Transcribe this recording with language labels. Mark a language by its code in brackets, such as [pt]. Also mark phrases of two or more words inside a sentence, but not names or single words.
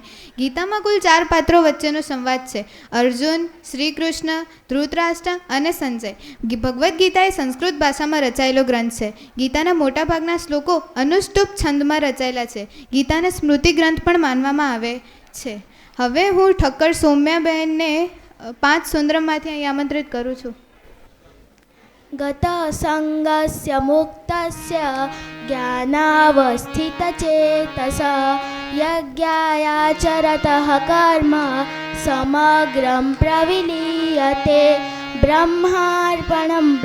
[gu] ગીતામાં કુલ 4 પાત્રો વચ્ચેનો સંવાદ છે: અર્જુન, શ્રી કૃષ્ણ, ધૃતરાષ્ટ્ર અને સંજય. ભગવદ્ ગીતા એ સંસ્કૃત ભાષામાં રચાયેલો ગ્રંથ છે. ગીતાના મોટાભાગના શ્લોકો અનુષ્ટુપ છંદમાં રચાયેલા છે. ગીતાને સ્મૃતિ ગ્રંથ પણ માનવામાં આવે છે. હવે હું ઠક્કર સૌમ્યાબહેનને 5 સુંદરમમાંથી અહીં આમંત્રિત કરું છું. [sa] गतसङ्गस्य मुक्तस्य ज्ञानावस्थितचेतस यज्ञायाचरतः कर्म समग्रं प्रविलीयते ब्रह्मार्पणं